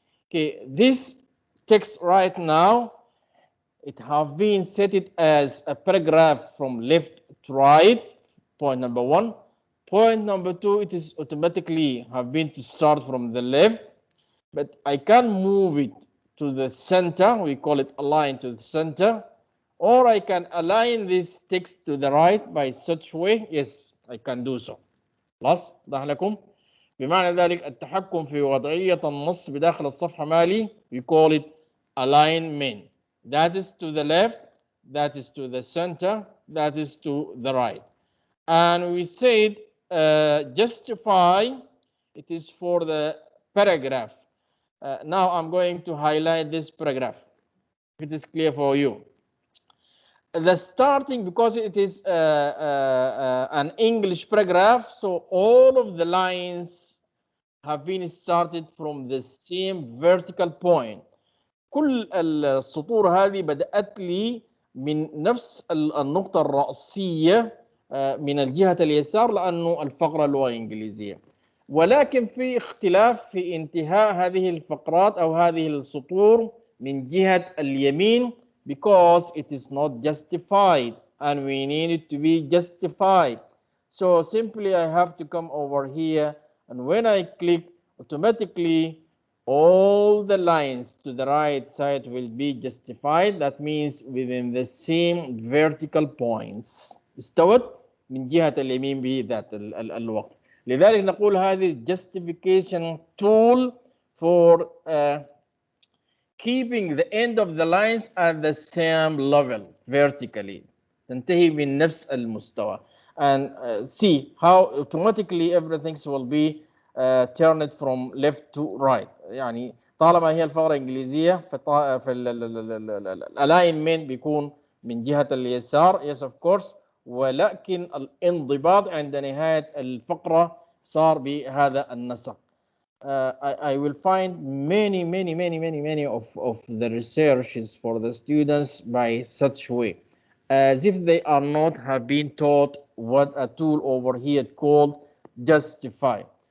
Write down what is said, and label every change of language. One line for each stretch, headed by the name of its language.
English: Okay, this text right now, it have been set it as a paragraph from left to right, point number 1. Point number 2, it is automatically have been to start from the left, but I can move it to the center. We call it align to the center, or I can align this text to the right by such way. Yes, I can do so.
Arabic: خلاص واضح لكم؟ بمعنى ذلك التحكم في وضعية النص بداخل الصفحة مالي
English: we call it alignment. That is to the left, that is to the center, that is to the right. And we said justify, it is for the paragraph. Now I'm going to highlight this paragraph, if it is clear for you. The starting, because it is an English paragraph, so all of the lines have been started from the same vertical point.
Arabic: كل السطور هذه بدأت لي من نفس النقطة الرأسية من الجهة اليسار، لأنه الفقرة لغة إنجليزية. ولكن في اختلاف في انتهاء هذه الفقرات أو هذه السطور من جهة اليمين,
English: because it is not justified and we need it to be justified. So simply I have to come over here, and when I click, automatically all the lines to the right side will be justified. That means within the same vertical points.
Arabic: استوت من جهة اليمين بذات الوقت. لذلك نقول هذه
English: justification tool for keeping the end of the lines at the same level vertically.
Arabic: تنتهي من نفس المستوى.
English: And see how automatically everything will be turned from left to right.
Arabic: يعني طالما هي الفقرة إنجليزية في الألاينمنت بيكون من جهة اليسار.
English: Yes of course.
Arabic: ولكن الانضباط عند نهاية الفقرة صار بهذا النسق.
English: I will find many of the researches for the students by such way, as if they are not have been taught what a tool over here called justify.